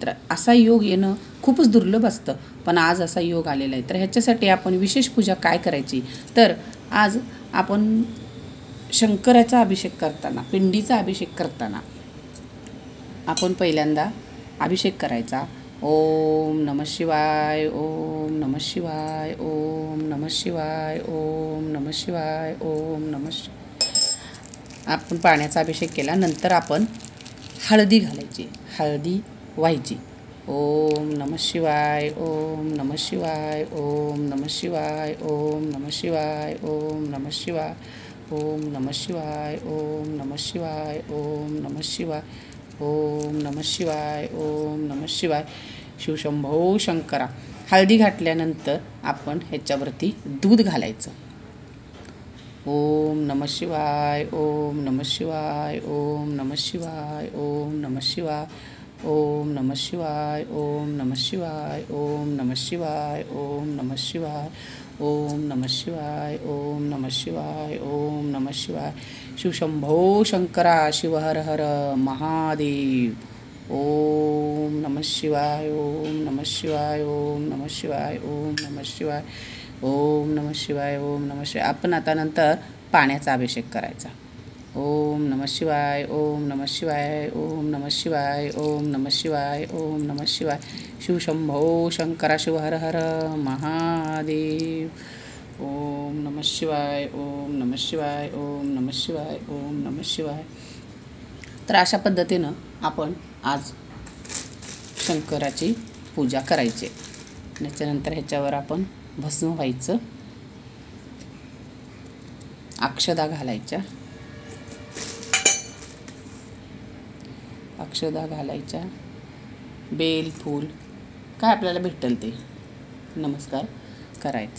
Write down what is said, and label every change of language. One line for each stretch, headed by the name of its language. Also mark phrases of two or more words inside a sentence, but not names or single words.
Marathi: तर असा योग येणं खूपच दुर्लभ असतं, पण आज असा योग आलेला आहे. तर ह्याच्यासाठी आपण विशेष पूजा काय करायची, तर आज आपण शंकराचा अभिषेक करताना, पिंडीचा अभिषेक करताना आपण पहिल्यांदा अभिषेक करायचा.
Sanskrit: ओम नमः शिवाय, ओम नमः शिवाय, ओम नमः शिवाय, ओम नमः शिवाय, ओम नमः शिवाय.
Marathi: आपण पाण्याचा अभिषेक केला. नंतर आपण हळदी घालायची, हळदी व्हायची.
Sanskrit: ओम नमः शिवाय, ओम नमः शिवाय, ओम नमः शिवाय, ओम नमः शिवाय, ओम नमः शिवाय, ओम नमः शिवाय, ओम नमः शिवाय, ओम नमः शिवाय, ओम नमः शिवाय, ओम नमः शिवाय.
Marathi: शिवशंभो शंकरा. हळदी घातल्यानंतर आपण ह्याच्यावरती दूध घालायचं.
Sanskrit: ओम नमः शिवाय, ओम नमः शिवाय, ओम नमः शिवाय, ओम नमः शिवाय, ओम नमः शिवाय, ओम नमः शिवाय, ओम नमः शिवाय, ओम नमः शिवाय, ओम नमः शिवाय, ओम नमः शिवाय, ओम नमः शिवाय.
Marathi: शिवशंभो शंकरा. शिव हर हर महादेव.
Sanskrit: ओम नमः शिवाय, ओम नमः शिवाय, ओम नमः शिवाय, ओम नमः शिवाय, ओम नमः शिवाय, ओम नमः शिवाय.
Marathi: आपण आता नंतर पाण्याचा अभिषेक करायचा.
Sanskrit: ओम नमः शिवाय, ओम नमः शिवाय, ओम नमः शिवाय, ओम नमः शिवाय, ओम नमः शिवाय.
Marathi: शिवशंभो शंकरा. शिव हर हर महादेव.
Sanskrit: ओम नमः शिवाय, ओम नमः शिवाय, ओम नमः शिवाय, ओम नमः शिवाय.
Marathi: तर अशा पद्धतीनं आपण आज शंकराची पूजा करायची. त्याच्यानंतर ह्याच्यावर आपण भस्म व्हायचं, अक्षदा घालायच्या, अक्षदा घालायच्या, बेल फूल काय आपल्याला भेटेल ते नमस्कार करायचा.